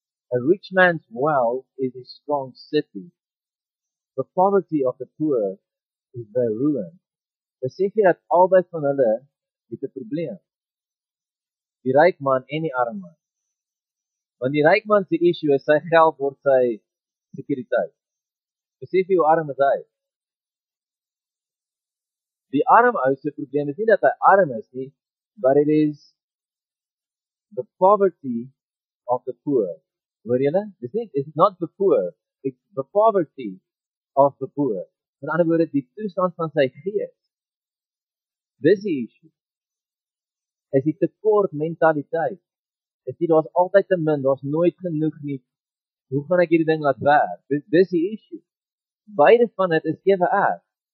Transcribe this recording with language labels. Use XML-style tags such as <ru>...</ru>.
<en>A rich man's wealth is a strong city. The poverty of the poor is their ruin.</en> <af>Besef jy dat albei van hulle het 'n probleem. Die ryk man en die arm man. Want die ryk man se issue is sy geld word sy sekuriteit. Besef jy hoe arm is hy? Die arm ou se probleem is nie dat hy arm is nie,</af> <en>but it is the poverty of the poor.</en> <af>Hoor julle?</af> <en>It's not the poor, it's the poverty of the poor.</en> <af>Met ander woorde, die toestand van sy gees. Dis die issue. Is die tekort mentaliteit. Is die daar's altyd te min, daar's nooit genoeg nie. Hoe gaan ek hierdie ding laat werk? Dis die issue. Beide van dit is ewe erg.</af>